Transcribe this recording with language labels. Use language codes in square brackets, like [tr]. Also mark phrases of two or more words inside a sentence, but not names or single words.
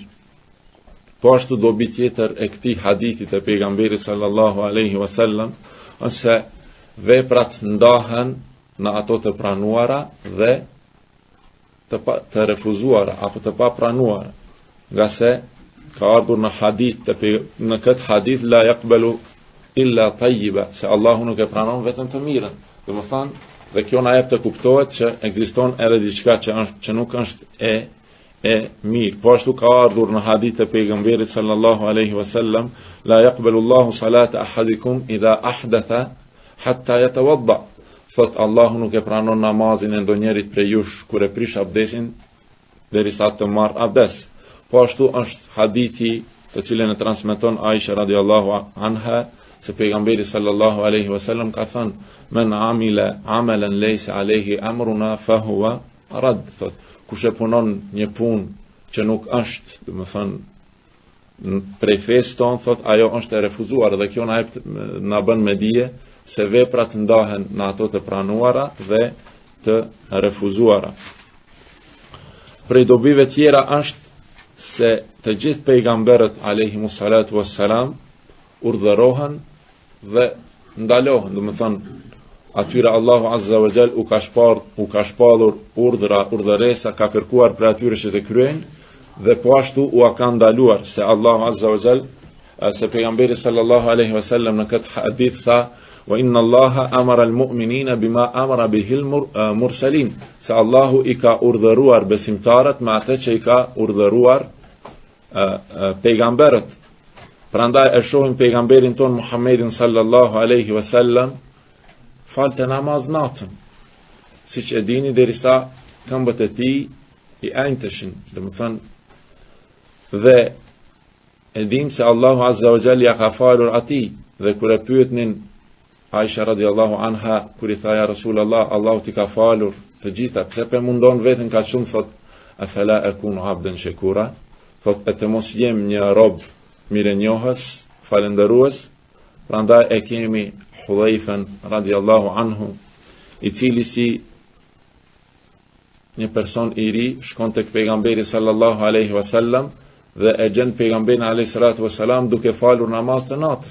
[sq] Po ashtu dobi tjetër e këtij hadithit e pejgamberit [ar] صلى الله عليه وسلم [sq] është se veprat ndahen në ato të pranuara dhe të refuzuara apo të papranuara. Nga se ka ardhur në hadith në këtë hadith [ar] لا يقبل إلا طيبا, [sq] se Allahu nuk e pranon vetëm të mirën. Domethënë, dhe kjo na jep të kuptohet që ekziston edhe diçka që nuk është e mirë. Po ashtu ka ardhur në hadith e pejgamberit [ar] صلى الله عليه وسلم, لا يقبل الله صلاة أحدكم إذا أحدث حتى يتوضأ. [sq] Thot Allahu nuk e pranon namazin e ndonjërit prej jush kur e prish abdesin derisa të marr abdes. Po ashtu është hadithi të cilën e transmeton Aisha [ar] رضي الله عنها, [sq] se pejgamberi [ar] صلى الله عليه وسلم [sq] ka thënë: [ar] "من عمل عملا ليس عليه أمرنا فهو رد." [sq] Thot, kush e punon një punë që nuk është, domethënë prej fesë tonë, thot ajo është e refuzuar, dhe kjo na bën me dije se veprat ndahen në ato të pranuara dhe të refuzuara. Prej dobive tjera është se të gjithë pejgamberët [ar] عليهم الصلاة والسلام [sq] urdhërohen dhe ndalohen, domethënë atyre Allahu Azza [ar] وجل [sq] u ka shpallur urdhëresa, ka kërkuar për atyre që të kryejnë, dhe po ashtu u ka ndaluar, se Allahu [ar] عز وجل, [sq] se pejgamberi [ar] صلى الله عليه وسلم [sq] në këtë hadith tha: [ar] "وإن الله أمر المؤمنين بما أمر به المرسلين", [sq] se Allahu I ka urdhëruar besimtarët me atë që I ka urdhëruar pejgamberët. Prandaj e shohim pejgamberin ton Muhammedin [ar] صلى الله عليه وسلم [sq] falte namaz natën, siç e dini, derisa këmbët e tij I ajnteshin, domethënë, dhe e dim se Allahu [ar] عز وجل [sq] ja ka falur atij, dhe kur e pyetnin Aisha [ar] رضي الله عنها, [sq] kur I tha: [ar] "يا رسول الله, [sq] Allahu ti ka falur të gjitha, pse pe mundon veten ka shumë?" Thot: [ar] "أفلا أكون عبدا شكورا", [sq] thot, e të mos jem një rob mirenjohës, falendërues. Prandaj e kemi Hudhaifen [ar] رضي الله عنه, [sq] I cili si një person I ri shkon tek pejgamberi [ar] صلى الله عليه وسلم [sq] dhe e gjen pejgamberin [ar] عليه الصلاة والسلام [sq] duke falur namaz të natës.